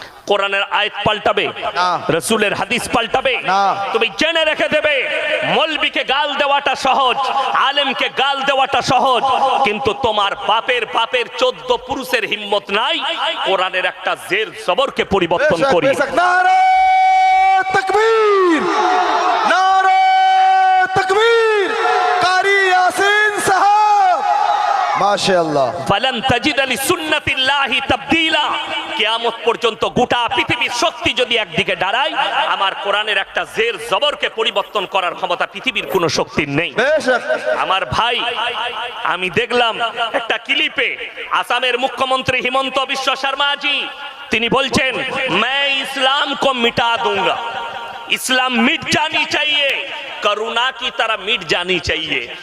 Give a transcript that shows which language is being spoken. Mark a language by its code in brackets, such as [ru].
[bn] কোরআনের আয়াত পাল্টাবে না, রাসূলের হাদিস পাল্টাবে না। তুমি জেনে রেখে দেবে, মৌলবীকে গাল দেওয়াটা সহজ, আলেমকে গাল দেওয়াটা সহজ, কিন্তু তোমার বাপের 14 পুরুষের হিম্মত নাই কোরআনের একটা জের জবরকে পরিবর্তন [hi] बेशक, [bn] করি। [hi] बेशक। नारे तकबीर, नारे तकबीर, कारी यासीन साहब, माशाअल्लाह। [ar] ফালান তাজিদ লিসুন্নাতিল্লাহি তাবদীলা। [bn] কিয়ামত পর্যন্ত গোটা পৃথিবীর শক্তি যদি একদিকে দাঁড়ায়, আমার কোরআনের একটা জের জবরকে পরিবর্তন করার ক্ষমতা পৃথিবীর কোনো শক্তির নেই। [hi] बेशक। [bn] আমার ভাই, আমি দেখলাম একটা ক্লিপে আসামের মুখ্যমন্ত্রী হিমন্ত বিশ্ব শর্মাজি তিনি বলছেন, [hi] मैं इस्लाम को मिटा दूंगा, इस्लाम मिट जानी चाहिए, करुणा की तरह मिट जानी चाहिए।